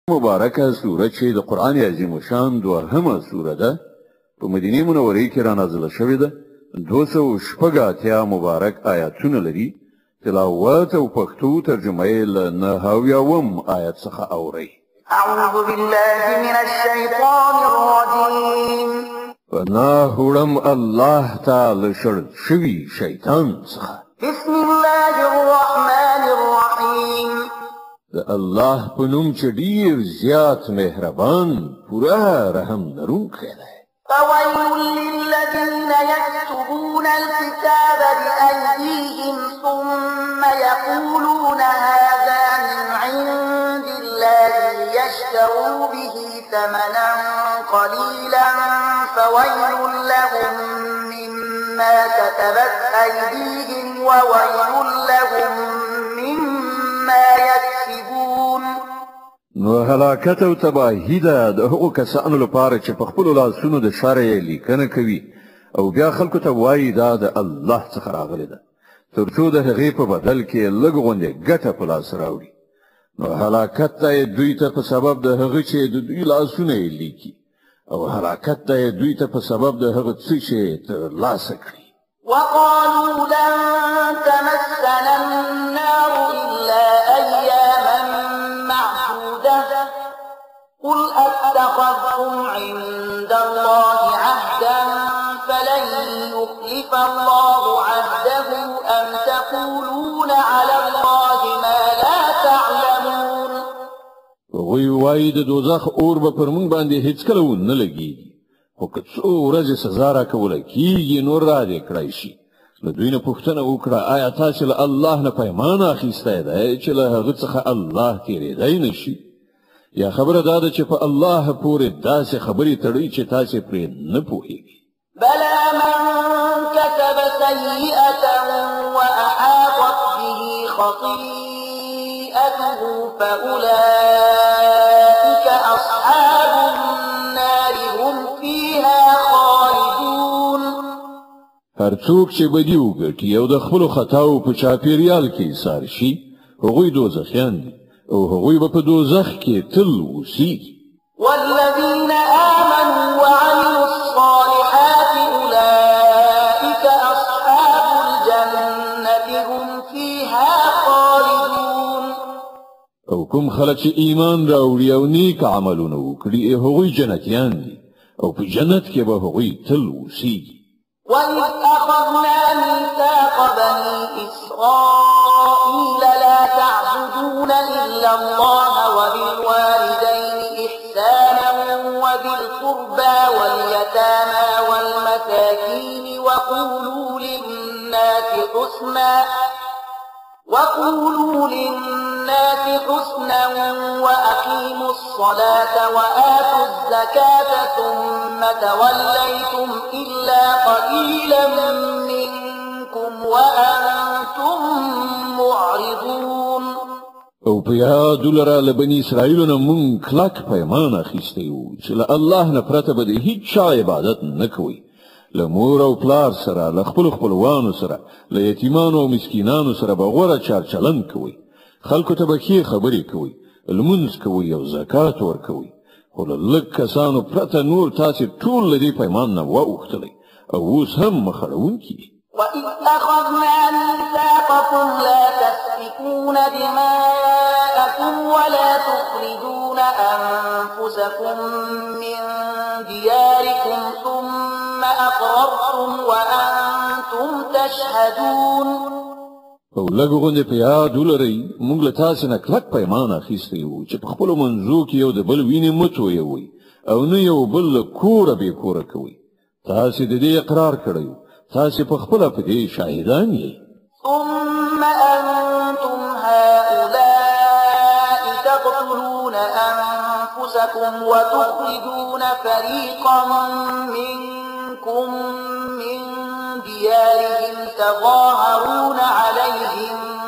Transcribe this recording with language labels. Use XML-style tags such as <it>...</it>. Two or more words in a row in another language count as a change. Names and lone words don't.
<ps>مبارکه سوره چې د قران عظیم شان دوهمه سوره ده په مدینه منوره کې را نازله شوې ده 280 مبارک آیاتونه لري تلاوت او پښتو ترجمه یې له 9 آیت څخه اوري</ps> <ar>اعوذ بالله من الشیطان الرجیم</ar> <ps>پناه وړم</ps> <ar>الله تعالی</ar> <ps>شر شوی شیطان څخه</ps> <ar>بسم الله الرحمن الرحیم</ar> <ps>الله په نوم چې ډیر زیات مهربان پورا رحم لرونکی دی</ps> <ar>فويل للذين يكتبون الكتاب بأيديهم ثم يقولون هذا من عند الله ليشتروا به ثمنا قليلا فويل لهم مما كتبت أيديهم وويل لهم مما يكسبون</ar> <ps>نو هلاکت او تباهی ده د هغو کسانو لپاره چې په خپلو لاسونو د شر لیکنه کوي او بیا خلکو ته وایي دا د الله څخه راغلی ده تر څو د هغې په بدل کې لږ غوندې ګټه په لاس راوړي نو هلاکت ته دوی ته په سبب د هغه چې د دوی لاسونه لیکي او هلاکت ته دوی ته په سبب د هغه څه چې ترلاسه کړي</ps> <ar>وقالوا لن تمسنا النار إلا أياما معدودة قل أتخذتم عند الله عهدا فلن يخلف الله عهده أم تقولون على الله ما لا تعلمون</ar> <ps>وی وای د دوزخ اور به پر مونږ باندې هیڅ کله ونه لګي خو که څو ورځې سزا راکوله کېږي نور را دې کړی شي له دوی نه پوښتنه وکړه آیا تاسې له الله نه پیمان اخیستی دی چې له هغه څخه الله تېرېدی نه شي یا خبره دا ده چې په الله پورې داسې خبرې تړئ چې تاسې پرې نه پوهېږئ</ps> <ar>بلى من كسب سيئة وأحاطت به خطيئته فأولئك أصحاب النار هم فيها خالدون</ar> <ps>هر څوک چې بدي وګټي او د خپلو خطاو په چاپېریال کې ایسار شي هغوی دوزخیان دي او هغوی به په دوزخ کې تل اوسېږي</ps> <ar>والذين آمنوا وعملوا الصالحات أولئك أصحاب الجنة هم فيها خالدون</ar> <ps>او کوم خلک چې ایمان راوړي او نیک عملونه وکړي هغوی جنتیان دي او په جنت کې به هغوی تل اوسېږي</ps> <ar>وإذ أخذنا ميثاق بني إسرائيل لا تعبدون إلا الله وبالوالدين إحسانا وذي القربى واليتامى والمساكين وقولوا للناس حسنا وأقيموا الصلاة وآتوا الزكاة ثم توليتم إلا قليلا منكم وأنتم معرضون</ar> <ps>او په یاد لره له بني اسرائیلو نه مونږ کلک پیمان اخیستی وو چې له الله نه پرته به د هیڅ چا عبادت نه کوئ له مور او پلار سره له خپلو خپلوانو سره له یتیمانو او مسکینانو سره به غوره چارچلند کوئ خلکو ته به ښې خبرې کوئ لمونځ کوئ او زکات ورکوئ خو له لږ کسانو پرته نور تاسې ټول له دې پیمان نه واوښتلی او اوس هم مخ اړوونکي</ps> <ar>وإذ أخذنا ميثاقكم لا تسفكون دماءكم ولا تخرجون أنفسكم من دياركم ثم أقررتم وأنتم تشهدون</ar> <ps>او لږ غوندې په یاد ولرئ موږ له تاسې نه کلک پیمان اخیستی وو چې په خپلو منځو کې یو د بل وینې مه تویوئ او نه یو بل له کوره بې کوره کوئ تاسې د دې اقرار کړی وو تاسې په خپله په دې شاهدان یې</ps> <ar>ثم أنتم هؤلاء تقتلون أنفسكم وتخرجون فريقا منكم من ديارهم تظاهرون عليهم</ar>